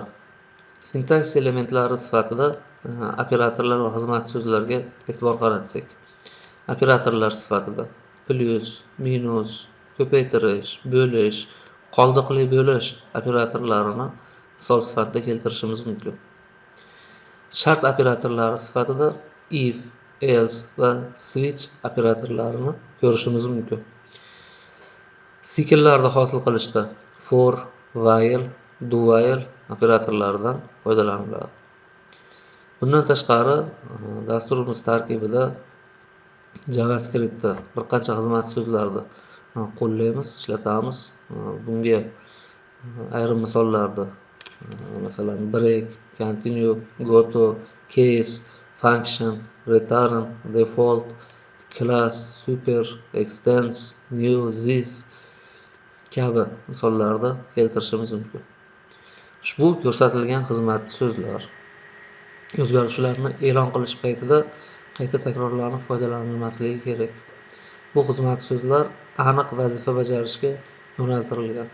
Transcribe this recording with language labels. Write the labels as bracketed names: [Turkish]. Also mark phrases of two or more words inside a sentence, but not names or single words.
[Uzbek] Sintaksis elementlari sifatida operatorlar va xizmat so'zlarga e'tibor qaratsak, operatorlar sifatida plyus, minus, ko'paytirish, bo'lish, qoldiqli bo'lish operatorlarini misol sifatida keltirishimiz mumkin. Shart operatorlari sifatida if, else va switch operatorlarini ko'rishimiz mumkin. Sikllarni hosil qilishda for, while, do while operatorlaridan foydalaniladi. Bundan tashqari, dasturimiz tarkibida JavaScriptda bir qancha xizmat so'zlarni qo'llaymiz, ishlatamiz. Bunga ayrim misollarda masalan break, continue, goto, case, function, return, default, class, super, extends, new, this kabi misollarda keltirishimiz mumkin. Ushbu ko'rsatilgan xizmat so'zlar o'zgaruvchilarni e'lon qilish paytida qayta takrorlanib foydalanilmasligi kerak. Bu xizmat so'zlar aniq vazifa bajarishga yo'naltirilgan.